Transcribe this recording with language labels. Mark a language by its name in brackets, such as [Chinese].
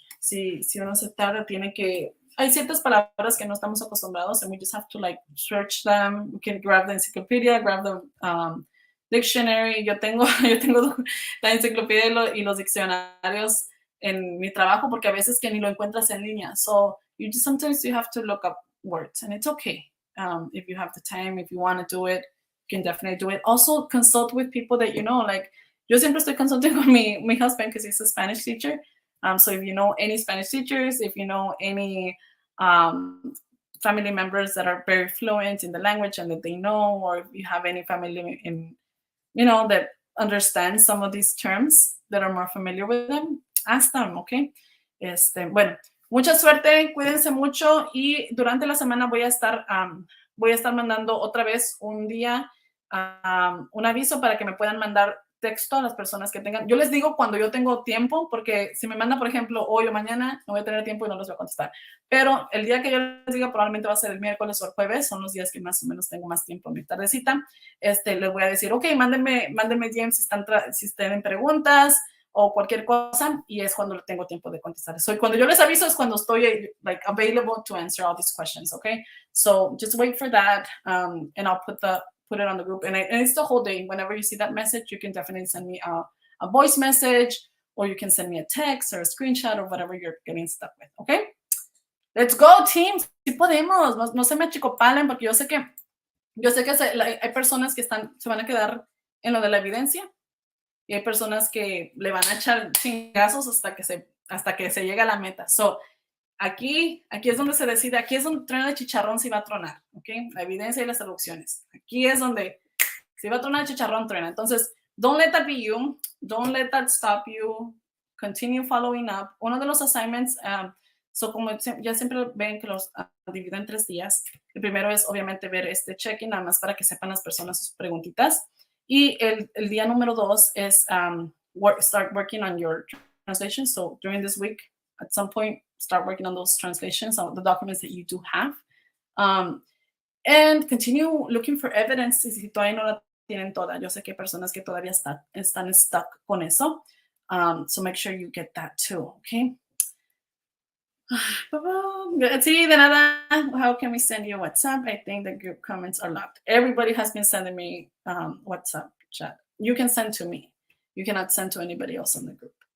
[Spanish] Si uno se tarda, hay ciertas palabras que no estamos acostumbrados, [English] and we just have to like search them. We can grab the encyclopedia, grab the dictionary. [Spanish] Yo tengo la enciclopedia y los diccionarios en mi trabajo, porque a veces que ni lo encuentras en línea. [English] So sometimes you have to look up words, and it's okay. If you have the time, if you want to do it, you can definitely do it. Also, consult with people that you know. Like, [Spanish] yo siempre estoy [English] consulting [Spanish] con mi [English] husband because he's a Spanish teacher. So if you know any Spanish teachers, if you know any family members that are very fluent in the language and that they know, or if you have any family that understands some of these terms, that are more familiar with them, ask them, okay? [Spanish] Bueno, mucha suerte, cuídense mucho, y durante la semana voy a estar mandando otra vez un día un aviso para que me puedan mandar texto a las personas que tengan. Yo les digo cuando yo tengo tiempo, porque si me manda, por ejemplo, hoy o mañana, no voy a tener tiempo y no les voy a contestar. Pero el día que yo les diga probablemente va a ser el miércoles o el jueves, son los días que más o menos tengo más tiempo en mi tardecita. Les voy a decir, ok, mándenme DM si tienen preguntas o cualquier cosa, y es cuando tengo tiempo de contestar. Cuando yo les aviso es cuando estoy [English] like available to answer all these questions, [Spanish] okay? [English] So just wait for that, and I'll put it on the group, and it's the whole day. Whenever you see that message, you can definitely send me a voice message, or you can send me a text or a screenshot or whatever you're getting stuck with, okay? Let's go, team. [Spanish] Sí podemos. No se me achicopalen, porque yo sé que hay personas que se van a quedar en lo de la evidencia, y hay personas que le van a echar chingazos hasta que se llega a la meta. So, aquí es donde se decide, aquí es donde truena el chicharrón si va a tronar, ¿ok? La evidencia y las traducciones. Aquí es donde si va a tronar el chicharrón, truena. [English] Entonces, don't let that be you. Don't let that stop you. Continue following up. [Spanish] Uno de los assignments, como ya siempre ven que los divido en 3 días. El primero es, obviamente, ver este check-in, nada más para que sepan las personas sus preguntitas. Y el día número 2 es [English] start working on your translation. So, during this week, at some point, start working on those translations, on the documents that you do have. And continue looking for evidence [Spanish] si todavía no la tienen toda. Yo sé que hay personas que todavía están stuck con eso. [English] So make sure you get that too, okay? [Spanish] Sí, de nada. [English] How can we send you WhatsApp? I think the group comments are locked. Everybody has been sending me WhatsApp chat. You can send to me. You cannot send to anybody else in the group.